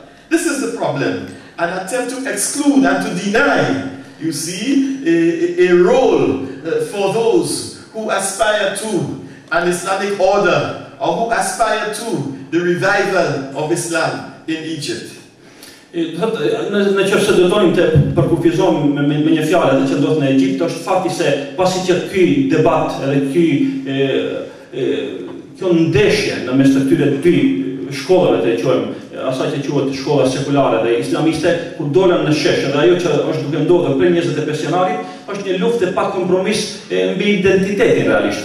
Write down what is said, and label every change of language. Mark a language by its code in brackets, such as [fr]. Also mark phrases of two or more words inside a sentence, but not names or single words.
[en] This is the problem. An attempt to exclude and to deny, you see, a role for those who aspire to an Islamic order, or who aspire to the revival of Islam in Egypt. [sq] Në qoftë se do tonim të përkufizojmë me një fjalë atë që ndodh në Egjipt, është fakti se pasi që ky debat edhe kjo ndeshje në mes të këtyre dy shkollave të quajmë asaj që quhet shkolla sekulare dhe islamiste, kur dolën në shesh, dhe ajo që është duke ndodhur për 25 janarit, është një luftë pa kompromis mbi identitetin realisht.